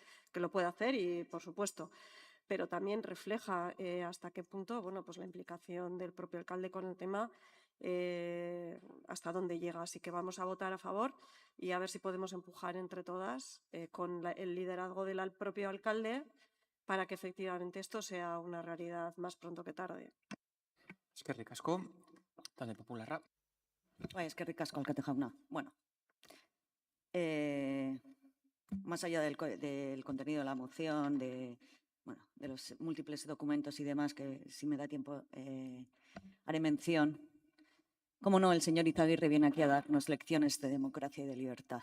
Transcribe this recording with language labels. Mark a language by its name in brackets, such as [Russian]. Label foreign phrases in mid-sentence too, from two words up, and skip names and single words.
[Spanish] Que lo puede hacer y por supuesto, pero también refleja hasta qué punto, bueno, pues la implicación del propio alcalde con el tema, hasta dónde llega. Así que vamos a votar a favor y a ver si podemos empujar entre todas con el liderazgo del propio alcalde para que efectivamente esto sea una realidad más pronto que tarde. [Basque] Eskerrik asko, talde popularra. Bai, eskerrik asko, alkate jauna. [Spanish] Bueno, más allá del contenido de la moción, de los múltiples documentos y demás, que si me da tiempo haré mención, cómo no, el señor Izaguirre viene aquí a darnos lecciones de democracia y de libertad.